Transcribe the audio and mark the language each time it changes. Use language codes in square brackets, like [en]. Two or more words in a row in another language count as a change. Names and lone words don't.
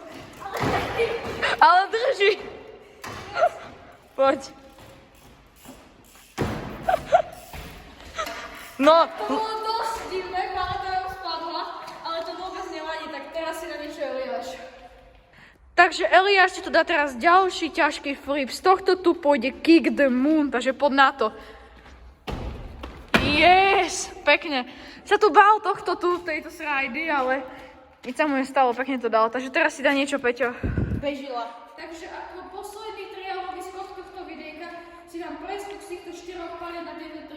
[sk] Ale drží. Poď. No. To bolo dosť divné, paleta ju spadla, ale to vôbec nevadí, tak teraz si na niečo Eliáš. Takže Eliáš ti to dá teraz ďalší ťažký flip. Z tohto tu pôjde [en] kick the moon, [sk] takže poď na to. Yes, pekne. Sa tu bál tohto tu, tejto srajdy, ale nič sa mu nestalo, pekne to dal. Takže teraz si dá niečo, Peťo. Bežila. Takže ako posledný triálový skok tohto videjka si dám preskok z týchto 4 paliet na tieto 3.